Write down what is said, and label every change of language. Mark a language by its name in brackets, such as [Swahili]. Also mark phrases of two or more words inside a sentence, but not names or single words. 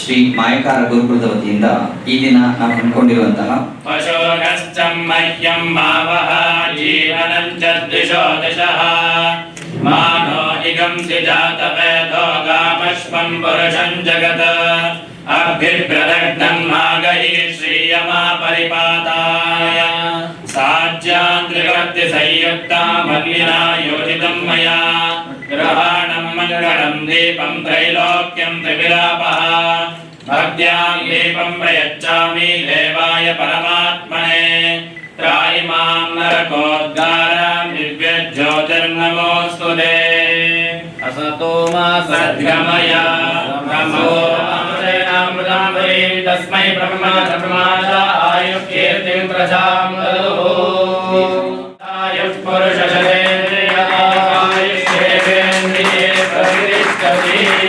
[Kannada] ಶ್ರೀ ಮಾಯಕಾರ ಗುರುಕುಲದ ವತಿಯಿಂದ ಈ ದಿನ ನಾವು ಹಮ್ಮಿಕೊಂಡಿರುವಂತಹ [Sanskrit] ಮಾನೋ ನಿಗಂಸಿ ಜಾತವೇದೋ ಗಾಮಶ್ವಂ ಪುರುಷಂ ಜಗತ್ ಅಭಿಪ್ರದಗ್ಧಂ ಮಾಗಹಿ ಶ್ರೀಯಮಾ ಪರಿಪಾತಾಯ ಸಾಜ್ಯಾಂತ್ರಿಕರ್ತಿ ಸಂಯುಕ್ತಾ ಮಲ್ಲಿನಾ ಯೋಜಿತಂ ಮಯಾ ಗ್ರಹಾಣಂ ಮಂಗಳಂ ದೀಪಂ ತ್ರೈಲೋಕ್ಯಂ ತ್ರಿವಿಲಾಪಃ ಭಕ್ತ್ಯಾಂ ದೀಪಂ ಪ್ರಯಚ್ಛಾಮಿ ದೇವಾಯ ಪರಮಾತ್ಮನೇ ತ್ರಾಯಿಮಾಂ ನರಕೋದ್ಗಾರಾಂ ದಿವ್ಯಜ್ಯೋತಿರ್ನಮೋಸ್ತುತೇ असतो मा सद्गमय नमो अमृतामृतामृतामृतं तस्मै ब्रह्माजा आयुर्कीर्तिं प्रजां ददुः आयुः पुरुषशतेन्द्रिय आयुष्येवेन्द्रिये प्रतिष्ठति